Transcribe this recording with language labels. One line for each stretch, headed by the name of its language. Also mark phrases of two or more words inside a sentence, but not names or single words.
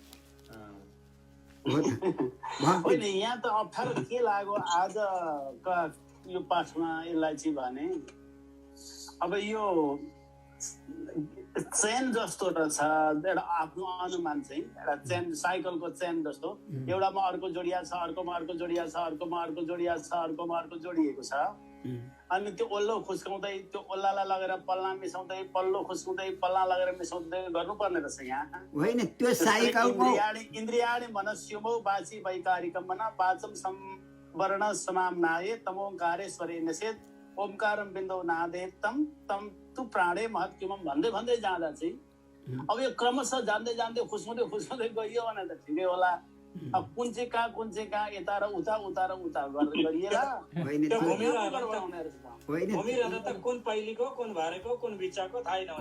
Nepali: यहाँ त अप्ठ्यारो के लाग्यो आज यो पाठमा यसलाई चाहिँ भने, अब यो चेन जस्तो रहेछ, एउटा आफ्नो अनुमान चाहिँ एउटा चेन, साइकलको चेन जस्तो, एउटामा अर्को जोडिया छ, अर्कोमा अर्को जोडिया छ, अर्कोमा अर्को जोडिया छ, अर्कोमा अर्को जोडिएको छ। अनि त्यो ओल्लो खुस्काउँदै त्यो ओल्लालाई लगेर पल्ला मिसाउँदै, पल्लो खुस्काउँदै पल्ला लगेर मिसाउँदै गर्नुपर्ने रहेछ यहाँ, होइन? त्यो साइकलको
Sanskrit: इन्द्रियाणि मनस्युमो वाची वैकारिकम मन वाचम वर्ण समाम्नाये तमोंकारेश्वरे निषेध ओमकारम बिन्दौ नादे तम तम तु प्राणे महत्किमम
Nepali: भन्दै भन्दै जाँदा चाहिँ अब यो क्रमशः जान्दै जान्दै खुस्मुँदै गइयो भने त ठिकै होला। अब कुन चाहिँ कहाँ यता र उता गर्दै गरिएला घुमिरहँदा त कुन पहिलेको कुन भरेको कुन बिचको थाहै नहुने।